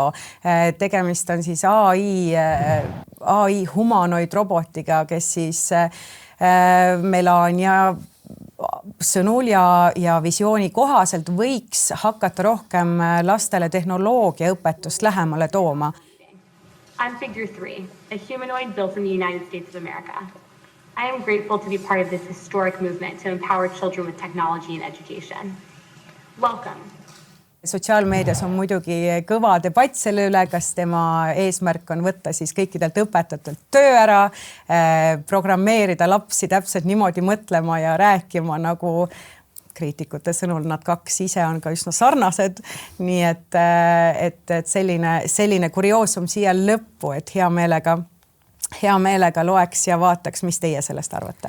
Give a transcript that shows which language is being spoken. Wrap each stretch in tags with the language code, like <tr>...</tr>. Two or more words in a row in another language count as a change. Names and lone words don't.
<et>Tegemist on siis AI humanoidrobotiga, kes siis Melania sõnul ja visiooni kohaselt võiks hakata rohkem lastele tehnoloogiaõpetust lähemale tooma.</et> <en>I'm Figure 3, a humanoid built in the United States of America. I am grateful to be part of this historic movement to empower children with technology and education. Welcome.</en> <et>Sotsiaalmeedias on muidugi kõva debatt selle üle, kas tema eesmärk on võtta siis kõikidelt õpetajatelt töö ära, programmeerida lapsi täpselt niimoodi mõtlema ja rääkima, nagu kriitikute sõnul nad kaks ise on ka üsna sarnased, nii et selline kurioosum siia lõppu, et hea meelega loeks ja vaataks, mis teie sellest arvate?</et>